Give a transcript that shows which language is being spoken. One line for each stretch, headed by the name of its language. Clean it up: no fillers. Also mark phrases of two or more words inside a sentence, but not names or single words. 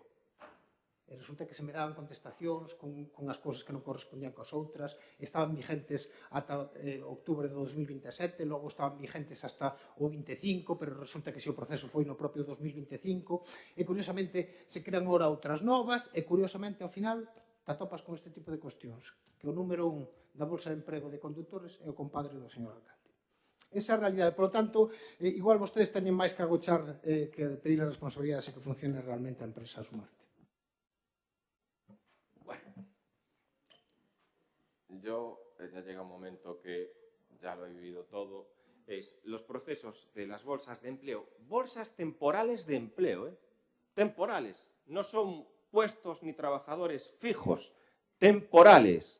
Galician: E resulta que se me daban contestacións con as cousas que non correspondían coas outras, estaban vigentes ata outubro de 2027, logo estaban vigentes hasta o 25, pero resulta que se o proceso foi no propio 2025, e curiosamente se crean ora outras novas, e curiosamente ao final te atopas con este tipo de cuestións, que o número 1 da bolsa de emprego de condutores é o compadre do señor alcalde. Esa é a realidade.
Spanish: Por lo tanto,
Galician: igual vostedes teñen máis que agochar que pedir as responsabilidades e que funcione realmente a empresa Sumarte.
Spanish: Yo, ya llega un momento que ya lo he vivido todo, es los procesos de las bolsas de empleo, bolsas temporales de empleo, temporales, no son puestos ni trabajadores fijos, temporales.